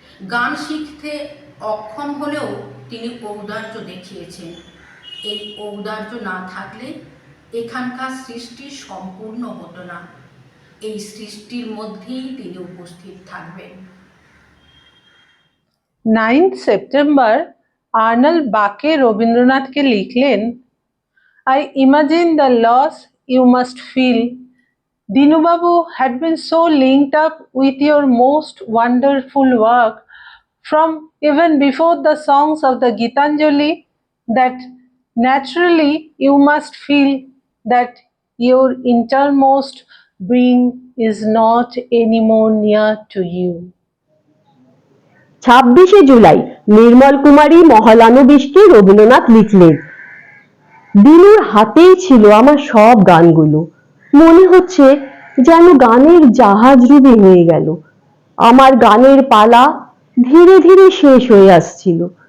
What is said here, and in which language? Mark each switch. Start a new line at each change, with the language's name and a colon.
Bangla: গান শিখতে অক্ষম হলেও তিনি ঔদার্য দেখিয়েছেন। এই ঔদার্য না থাকলে এখানকার সৃষ্টি সম্পূর্ণ হতো না। এই সৃষ্টির মধ্যেই তিনি উপস্থিত থাকবেন। 9 সেপ্টেম্বর আর্নল্ড বাকে রবীন্দ্রনাথকে লিখলেন,
English: I imagine the loss you must feel. Dinu Babu had been so linked up with your most wonderful work from even before the songs of the Gitanjali that naturally you must feel that your innermost being is not anymore near to you.
Bangla: 26শে July নির্মল কুমারী মহলানবিশকে রবীন্দ্রনাথ লিখলেন, দিনুর হাতেই ছিল আমার সব গানগুলো। মনে হচ্ছে যেন গানের জাহাজ ডুবে হয়ে গেল। আমার গানের পালা ধীরে ধীরে শেষ হয়ে আসছিল।